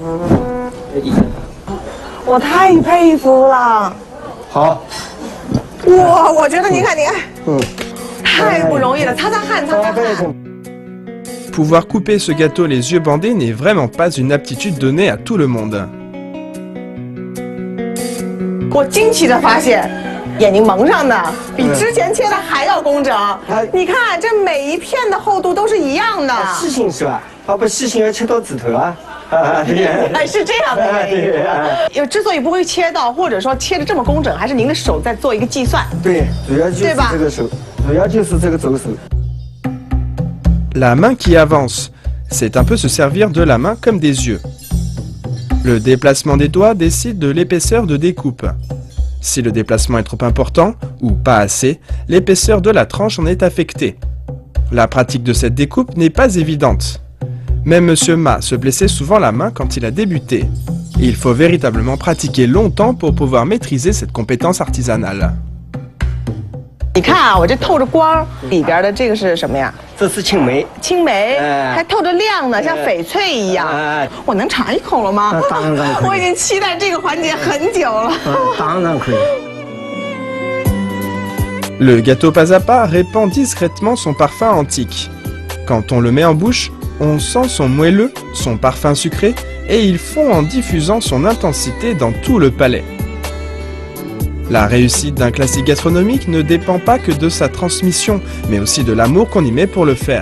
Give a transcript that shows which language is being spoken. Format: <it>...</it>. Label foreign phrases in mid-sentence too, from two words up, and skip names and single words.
<zh>我太佩服了。好。哇，我觉得你看，太不容易了，擦擦汗，擦擦汗。</zh> <fr>Pouvoir couper ce gâteau les yeux bandés n'est vraiment pas une aptitude donnée à tout le monde.</fr> <zh>我惊奇的发现，眼睛蒙上的比之前切的还要工整。你看，这每一片的厚度都是一样的。细心是吧？不细心要切到指头啊。哎，是这样的。之所以不会切到，或者说切的这么工整，还是您的手在做一个计算。对，主要就是这个手，主要就是这个左手。</zh> <fr>La main qui avance, c'est un peu se servir de la main comme des yeux. Le déplacement des doigts décide de l'épaisseur de découpe. Si le déplacement est trop important, ou pas assez, l'épaisseur de la tranche en est affectée. La pratique de cette découpe n'est pas évidente. Même Monsieur Ma se blessait souvent la main quand il a débuté. Il faut véritablement pratiquer longtemps pour pouvoir maîtriser cette compétence artisanale.</fr> <zh>你看啊，我这透着光，里边的这个是什么呀？这是青梅，青梅，还透着亮呢，像翡翠一样。我能尝一口了吗？当然可以。我已经期待这个环节很久了。当然可以。</zh> <fr>Le gâteau pas à pas répand discrètement son parfum antique. Quand on le met en bouche, on sent son moelleux, son parfum sucré, et il fond en diffusant son intensité dans tout le palais. La réussite d'un classique gastronomique ne dépend pas que de sa transmission, mais aussi de l'amour qu'on y met pour le faire.</fr>